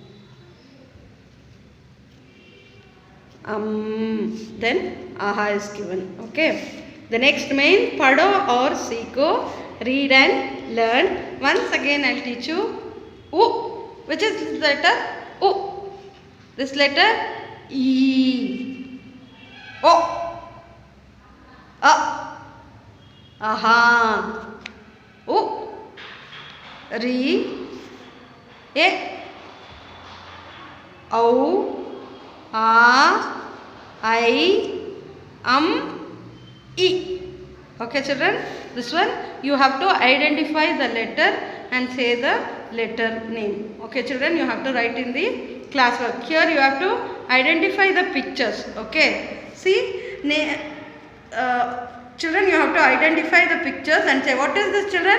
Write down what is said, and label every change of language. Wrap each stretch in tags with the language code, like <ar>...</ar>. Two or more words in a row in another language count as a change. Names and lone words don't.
<en>Then Aha is given. Okay. The next main Pado or Siko. Read and learn. Once again I will teach you U. Which is this letter? U. This letter E. O. A. Aha. U. Re. E. Au. A. I. E. Okay, children. This one you have to identify the letter and say the letter name. Okay, children, you have to write in the classwork. Here you have to identify the pictures. Okay. See, children, you have to identify the pictures and say, what is this, children?</en>